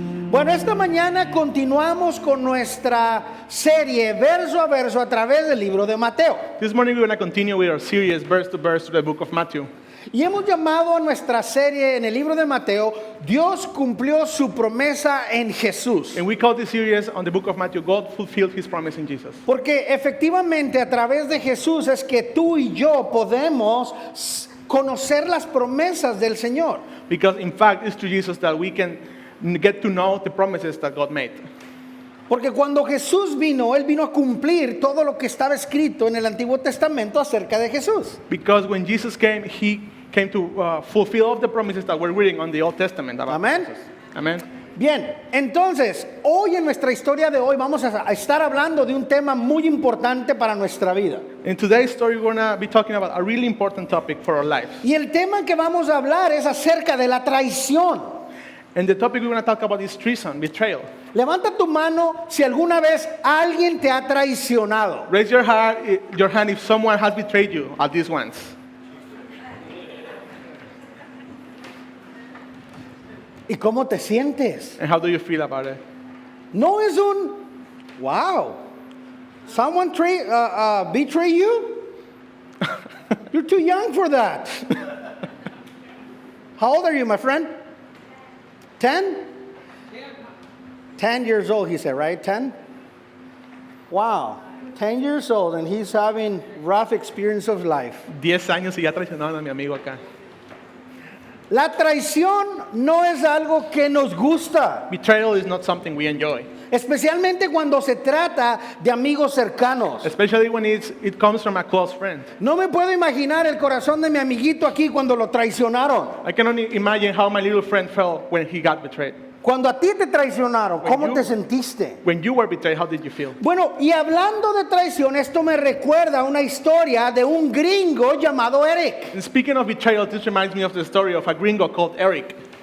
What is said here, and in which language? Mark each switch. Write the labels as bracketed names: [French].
[Spanish] Bueno, esta mañana continuamos con nuestra serie verso a verso a través del libro de Mateo. [English] This morning we're going to continue with our series verse to verse to the book of Matthew. [Spanish] Y hemos llamado a nuestra serie en el libro de Mateo, Dios cumplió su promesa en Jesús. [English] And we call this series on the book of Matthew, God fulfilled his promise in Jesus. [Spanish] Porque efectivamente a través de Jesús es que tú y yo podemos conocer las promesas del Señor. [English] Because in fact it's through Jesus that we can get to know the promises that God made. [Spanish] Porque cuando Jesús vino, Él vino a cumplir todo lo que estaba escrito en el Antiguo Testamento acerca de Jesús. [English] Because when Jesus came, he came to fulfill all the promises that we're reading on the Old Testament about Amen. Jesus. Amen. [Spanish] Bien, entonces, hoy en nuestra historia de hoy vamos a estar hablando de un tema muy importante para nuestra vida. [English] In today's story, we're going to be talking about a really important topic for our lives. [Spanish] Y el tema que vamos a hablar es acerca de la traición. [English] And the topic we're going to talk about is treason, betrayal. [Spanish] Levanta tu mano si alguna vez alguien te ha traicionado. [English] Raise your hand if someone has betrayed you at least once. [Spanish] ¿Y cómo te sientes? [English] And how do you feel about it? [Spanish] No es un, [English] wow, someone betray you? You're too young for that. How old are you, my friend? 10? 10 years old, he said, right? 10? Wow, 10 years old and he's having rough experience of life. [Spanish] 10 años y ya traicionaron a mi amigo acá. La traición no es algo que nos gusta, [English] Betrayal is not something we enjoy, [Spanish] especialmente cuando se trata de amigos cercanos. [English] especially when it comes from a close friend. [Spanish] No me puedo imaginar el corazón de mi amiguito aquí cuando lo traicionaron. [English] I can only imagine how my little friend felt when he got betrayed. [Spanish] Cuando a ti te traicionaron, ¿cómo [English] you- [Spanish] te sentiste? [English] When you were betrayed, how did you feel? [Spanish] Bueno, y hablando de traición, esto me recuerda una historia de un gringo llamado Eric. [English] And speaking of betrayal, this reminds me of the story of a gringo called Eric.